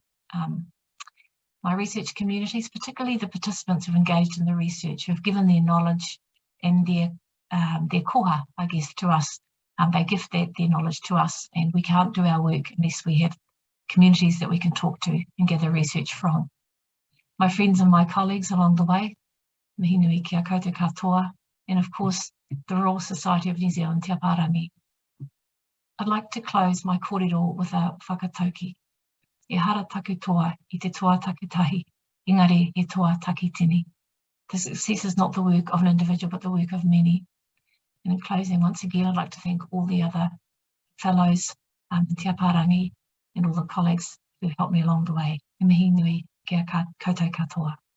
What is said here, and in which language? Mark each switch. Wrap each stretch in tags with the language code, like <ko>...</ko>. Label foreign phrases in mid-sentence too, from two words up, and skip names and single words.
<en>My research communities, particularly the participants who've engaged in the research, who've given their knowledge and their koha, I guess, to us. They gift their knowledge to us, and we can't do our work unless we have communities that we can talk to and gather research from. My friends and my colleagues along the way,</en> <mi>mihi nui kia koutou katoa,</mi> <en>and of course, the Royal Society of New Zealand, Te Aparangi. I'd like to close my kōrero with a whakatauki.</en> <mi>E hara taku toa I te toa takitahi, engari e toa takitini.</mi> <en>The success is not the work of an individual, but the work of many. And in closing, once again, I'd like to thank all the other fellows in Te Aparangi and all the colleagues who helped me along the way.</en> <mi>E mihi nui kia koutou katoa.</mi>